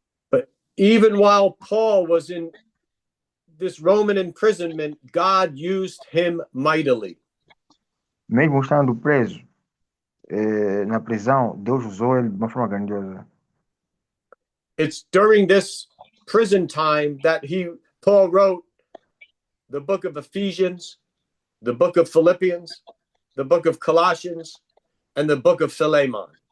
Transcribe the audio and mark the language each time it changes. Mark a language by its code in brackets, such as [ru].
[en] But even while Paul was in this Roman imprisonment, God used him mightily. [pt] Mesmo estando preso na prisão, Deus usou ele de uma forma grandiosa. [en] It's during this prison time that Paul wrote the book of Ephesians, the book of Philippians, the book of Colossians, and the book of Philemon.